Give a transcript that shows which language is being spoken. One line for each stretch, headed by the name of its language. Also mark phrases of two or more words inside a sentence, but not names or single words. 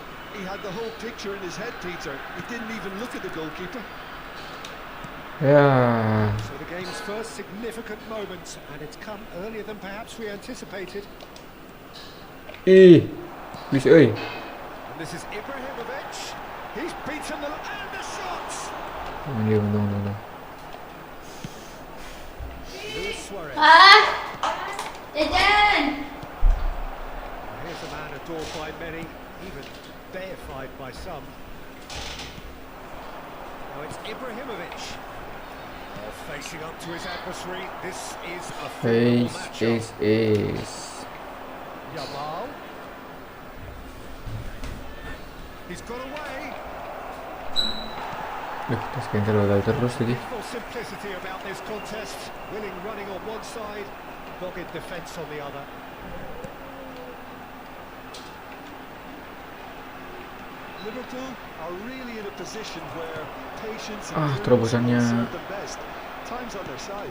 English: He had the whole picture in his head, Peter. He didn't even look at the goalkeeper. Ya. So the game's first significant moment, and it's come earlier than perhaps we anticipated. Bisa And this is Ibrahimovic. He's beaten the and the shots.
Indonesian: Anjir, untung.
English: Luis Suarez. Jajan. Here's a man adored by many, even deified by some. Now it's Ibrahimovic. Facing up to his adversary, this is a formal matchup. Yamal. He's got away.
Indonesian: Tas cancel gagal terus lagi.
English: Full simplicity about this contest. Willing running on one side, dogged defence on the other. Liverpool are really in a position where patience terobosannya. Time's on their side.